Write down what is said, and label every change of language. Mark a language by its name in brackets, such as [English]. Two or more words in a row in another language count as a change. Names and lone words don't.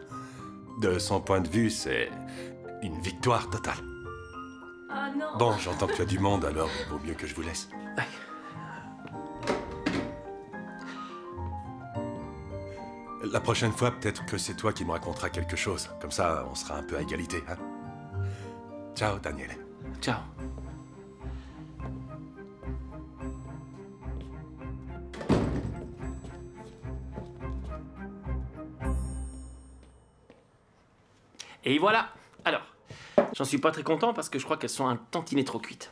[French] De son point de vue, c'est une victoire totale. Ah non. Bon, j'entends que tu as du monde, alors il vaut mieux que je vous laisse. La prochaine fois, peut-être que c'est toi qui me raconteras quelque chose. Comme ça, on sera un peu à égalité, hein. Ciao, Daniele. Ciao. Et voilà. Alors, j'en suis pas très content parce que je crois qu'elles sont un tantinet trop cuites.